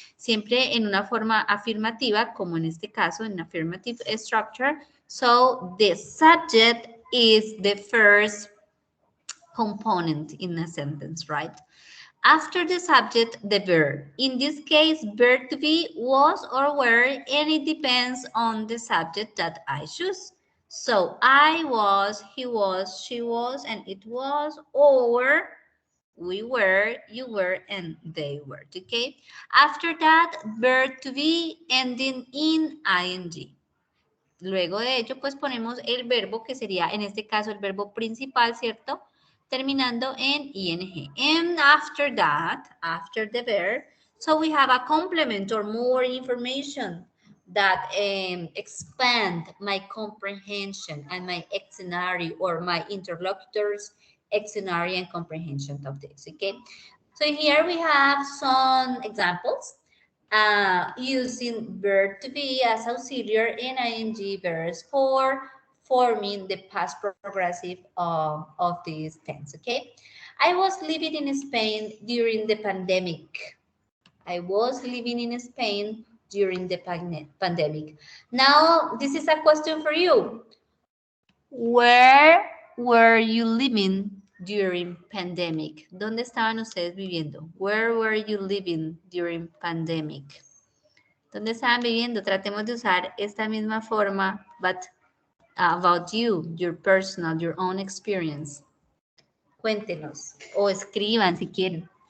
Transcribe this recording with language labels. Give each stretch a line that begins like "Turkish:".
Spanish: Siempre en una forma afirmativa, como en este caso, en affirmative structure.
English: So, the subject is the first component in a sentence, right? After the subject, the verb. In this case, verb to be was or were, and it depends on the subject that I choose. So, I was, he was, she was, and it was, or we were, you were, and they were. Okay? After that, verb to be ending in ing.
Spanish: Luego de ello, pues ponemos el verbo que sería, en este caso, el verbo principal, ¿cierto? Terminando en ing.
English: And after that, after the verb, so we have a complement or more information. that expand my comprehension and my ectionary or my interlocutors' ectionary and comprehension of this, okay? So here we have some examples using verb to be as auxiliary in ing verbs for forming the past progressive of this tense, okay? I was living in Spain during the pandemic. I was living in Spain during the pandemic. Now, this is a question for you. Where were you living during pandemic?
Spanish: ¿Dónde estaban ustedes viviendo?
English: Where were you living during pandemic?
Spanish: ¿Dónde estaban viviendo? Tratemos de usar esta misma forma,
English: but about you, your personal, your own experience.
Spanish: Cuéntenos o escriban si quieren.